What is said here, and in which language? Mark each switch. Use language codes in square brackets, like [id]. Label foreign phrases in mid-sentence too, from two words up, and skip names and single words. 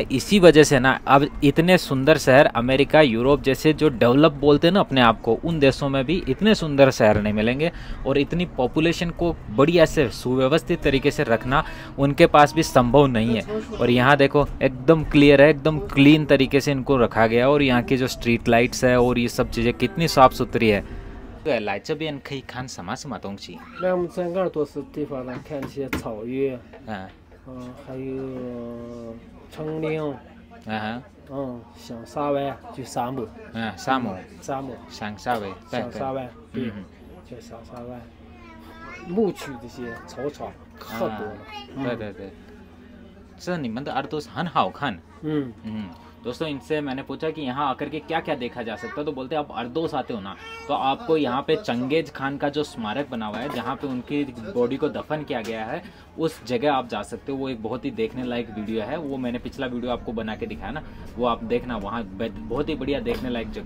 [hi] इसी वजह से ना अब इतने सुंदर शहर अमेरिका, यूरोप जैसे जो डेवलप बोलते हैं ना अपने आप को, उन देशों में भी इतने सुंदर शहर नहीं मिलेंगे। और इतनी पॉपुलेशन को बढ़िया से सुव्यवस्थित तरीके से रखना उनके पास भी संभव नहीं है। और यहाँ देखो एकदम क्लियर है, एकदम क्लीन तरीके से इनको रखा गया। और यहाँ की जो स्ट्रीट लाइट्स है और ये सब चीज़ें कितनी साफ़ सुथरी है। [zh] 对，来这边可以看什么什么东西？来我们在鄂尔多斯地方呢，看一些草原，还有丛林，像沙湾就沙漠，沙漠，像沙湾，像沙湾，对，就像沙湾，牧区这些草场可多了。对，这你们的耳朵很好看。 [hi] दोस्तों इनसे मैंने पूछा कि यहाँ आकर के क्या क्या देखा जा सकता है, तो बोलते हैं आप अर्दोस आते हो ना तो आपको यहाँ पे चंगेज खान का जो स्मारक बना हुआ है जहाँ पे उनकी बॉडी को दफन किया गया है, उस जगह आप जा सकते हो। वो एक बहुत ही देखने लायक वीडियो है, वो मैंने पिछला वीडियो आपको बना के दिखाया ना, वो आप देखना, वहाँ बहुत ही बढ़िया देखने लायक जगह है।